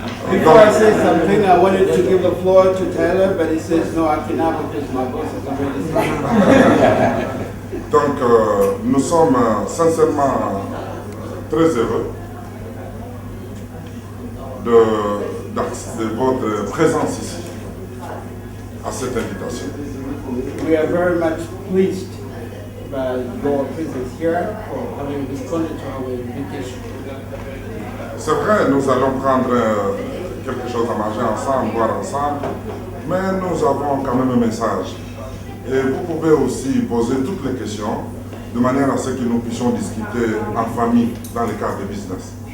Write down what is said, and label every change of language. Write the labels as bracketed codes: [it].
[en] Before I say something, I wanted to give the floor to Taylor, but he says no, I cannot because my boss has already started. [fr] Donc, nous sommes sincèrement très heureux de votre présence ici, à cette invitation. [en] We are very much pleased by your presence here for having responded to our invitation. [fr] C'est vrai, nous allons prendre quelque chose à manger ensemble, boire ensemble, mais nous avons quand même un message. Et vous pouvez aussi poser toutes les questions de manière à ce que nous puissions discuter en famille dans le cadre de business.